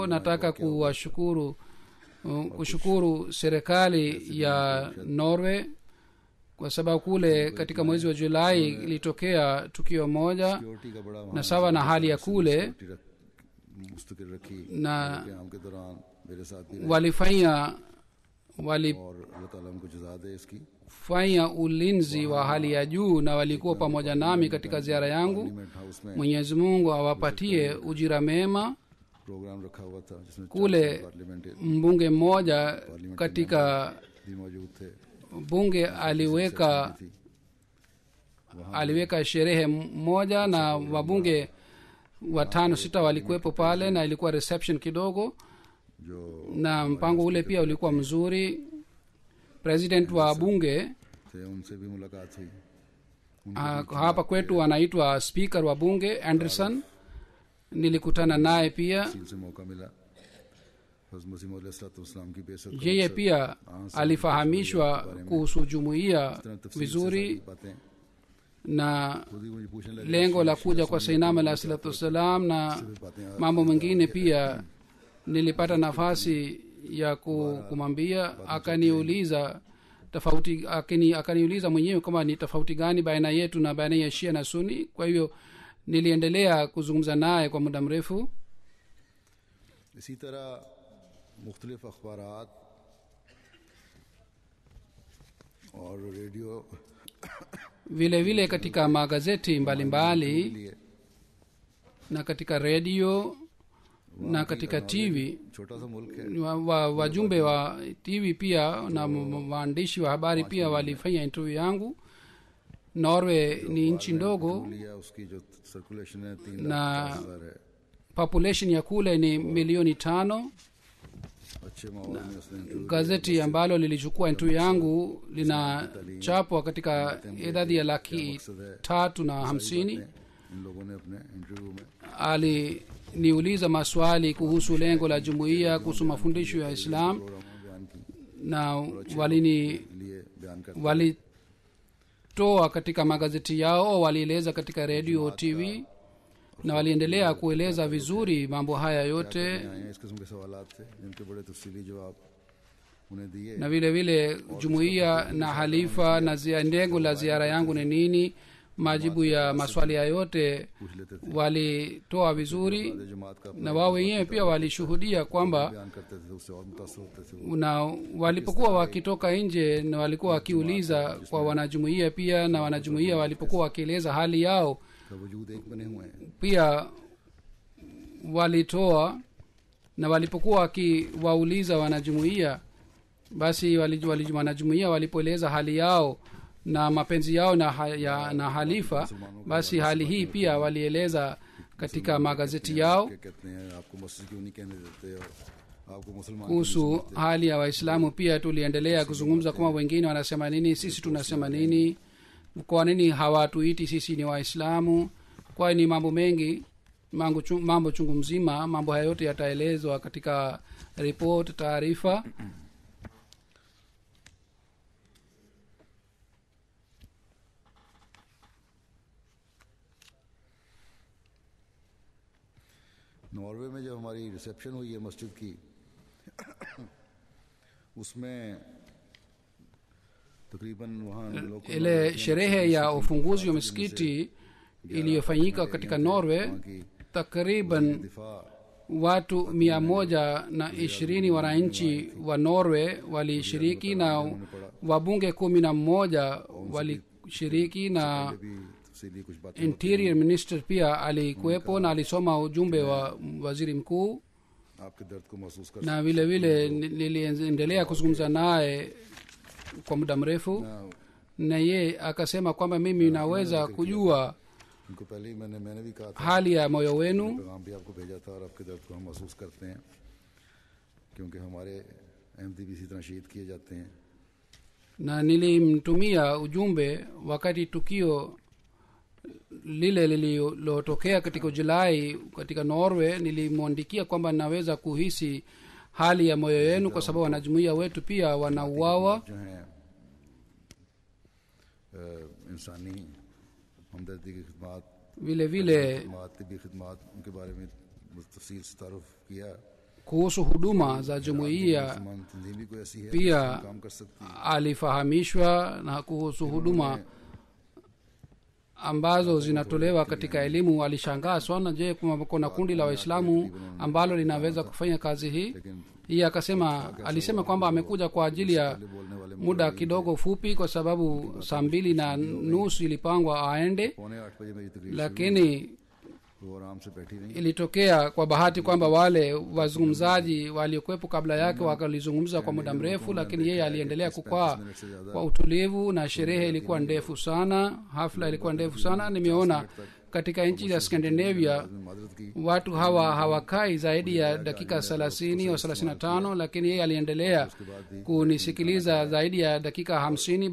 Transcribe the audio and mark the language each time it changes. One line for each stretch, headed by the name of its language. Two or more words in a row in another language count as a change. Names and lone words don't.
Swahili: Nataka kushukuru serikali ya Norway kwa sababu kule katika mwezi wa Julai ilitokea tukio moja, na sawa na hali ya kule na walifanya ulinzi wa hali ya juu na walikuwa pamoja nami katika ziara yangu. Mwenyezi Mungu awapatie ujira mema
Urdu: پروگرام رکھا ہوا تھا جس میں
Swahili: kule mbunge mmoja katika
Urdu: بھی موجود تھے
Swahili: bunge aliweka sherehe moja na wabunge 5-6 walikuwepo pale na ilikuwa reception kidogo
Urdu: جو
Swahili: na mpango ule pia ulikuwa mzuri. President wa bunge
Urdu: تھے ان سے بھی ملاقات ہوئی
Swahili: hapa kwetu anaitwa speaker wa bunge Anderson, nilikutana naye pia.
Urdu: سے موقع ملا حضرت مسیح موعود علیہ السلام کی بےعزت
Swahili: yeye pia alifahamishwa kuhusu jumuiya vizuri na
Urdu: خود ہی مجھے پوچھنے لگے
Swahili: lengo la kuja kwa Sayyidina
Arabic: عليه الصلاة والسلام
Swahili: na mambo mengine pia. Nilipata nafasi ya kumwambia, akaniuliza tofauti, akaniuliza mwenyewe kama ni tofauti gani baina yetu na baina ya Shia na Sunni. Kwa hivyo niliendelea kuzungumza naye kwa muda mrefu.
Urdu: اسی طرح مختلف اخبارات اور ریڈیو
Swahili: vile vile katika magazeti mbalimbali
Urdu: لیے
Swahili: na katika redio na katika TV
Urdu: چھوٹا سا ملک ہے
Swahili: wajumbe wa TV pia na waandishi wa habari pia walifanya interview yangu. Norway ni nchi ndogo
Urdu: لیا اس کی جو سرکولیشن ہے 3
Swahili: na
Urdu: لاکھ 50,000 ہے
Swahili: population ya kule ni 5,000,000.
Urdu: اچھے ماحول میں اس نے انٹرویو
Swahili: Gazeti ambalo lilichukua interview yangu linachapwa katika idadi ya 350,000.
Urdu: ان لوگوں نے اپنے انٹرویو میں
Swahili: aliniuliza maswali kuhusu lengo la jumuiya, kuhusu mafundisho ya Islam
Urdu: پروگرام میں بیان کی
Swahili: na
Urdu: لیے بیان کرتے
Swahili: walitoa katika magazeti yao, walieleza katika radio TV na waliendelea kueleza vizuri mambo haya yote.
Urdu: آئے ہیں اس قسم کے سوالات تھے جن کے بڑے تفصیلی جواب انہیں دیے
Swahili: Na vile vile jumuiya na halifa na lengo la ziara yangu ni nini, majibu ya maswali ya yote
Urdu: پوچھ لیتے تھے
Swahili: walitoa vizuri.
Urdu: جماعت کا
Swahili: Na wao wenyewe pia walishuhudia kwamba
Urdu: بیان کرتے تھے اس سے اور متاثر ہوتے تھے
Swahili: na walipokuwa wakitoka nje na walikuwa wakiuliza kwa wanajumuiya pia, na wanajumuiya walipokuwa wakieleza hali yao
Urdu: کا وجود ایک بنے ہوئے ہیں
Swahili: pia walitoa. Na walipokuwa wakiwauliza wanajumuiya, basi wanajumuiya walipoeleza hali yao na mapenzi yao na halifa, basi hali hii pia walieleza katika magazeti yao.
Urdu: کیا کہتے ہیں آپ کو مسجد کیوں نہیں کہنے دیتے اور آپ کو مسلمان
Swahili: Kuhusu hali ya Waislamu pia tuliendelea kuzungumza kama wengine wanasema nini, sisi tunasema nini, kwa nini hawatuiti sisi ni Waislamu. Kwa ni mambo mengi, mambo chungu mzima. Mambo haya yote yataelezwa katika report, taarifa.
Urdu: ناروے میں جب ہماری ریسیپشن ہوئی ہے مسجد کی اس میں تقریباً وہاں لوگ
Swahili: Ile sherehe ya ufunguzi wa misikiti iliyofanyika katika Norway, takriban
Urdu: دفاع
Swahili: watu 120 wananchi wa Norway walishiriki na wabunge 11 walishiriki na
Urdu: بھی تفصیلی کچھ باتیں
English: interior minister
Swahili: pia alikuwepo na alisoma ujumbe wa waziri mkuu.
Urdu: آپ کے درد کو محسوس کر
Swahili: Na vile vile niliendelea kuzungumza naye kwa muda mrefu,
Urdu: سکنا
Swahili: na ye akasema kwamba mimi naweza kujua
Urdu: ان کو پہلے ہی میں نے بھی کہا تھا
Swahili: hali ya moyo wenu,
Urdu: پیغام بھی آپ کو بھیجا تھا اور آپ کے درد کو ہم محسوس کرتے ہیں کیونکہ ہمارے احمدی بھی اسی طرح شہید کیے جاتے ہیں
Swahili: na nilimtumia ujumbe wakati tukio lile lililotokea katika Julai katika Norway. Nilimwandikia kwamba naweza kuhisi hali ya moyo yenu kwa sababu wanajumuiya wetu pia wanauawa.
Urdu: جو ہیں انسانی ہمدردی کی خدمت
Swahili: vile vile
Urdu: طبی خدمت ان کے بارے میں تفصیل سے تعارف کیا
Swahili: kuhusu huduma za jumuiya
Urdu: مسلمان تنظیم بھی کوئی ایسی ہے
Swahili: pia
Urdu: جو کام کر سکتی ہے
Swahili: alifahamishwa na kuhusu huduma ambazo zinatolewa katika elimu. Alishangaa sana, je, kuna kundi la Waislamu ambalo linaweza kufanya kazi hii? Yeye alisema kwamba amekuja kwa ajili ya muda kidogo fupi, kwa sababu 2:30 ilipangwa aende,
Urdu: پونے 8 بجے میری تقریر
Swahili: lakini
Urdu: وہ آرام سے بیٹھی رہی.
Swahili: ilitokea kwa bahati kwamba wale wazungumzaji waliokuwepo kabla yake wakalizungumza kwa muda mrefu, lakini yeye aliendelea kukaa kwa utulivu, na sherehe ilikuwa ndefu sana, hafla ilikuwa ndefu sana. Nimeona katika nchi za Scandinavia watu hawakai zaidi ya dakika 30 au 35, lakini yeye aliendelea kunisikiliza zaidi ya dakika 50.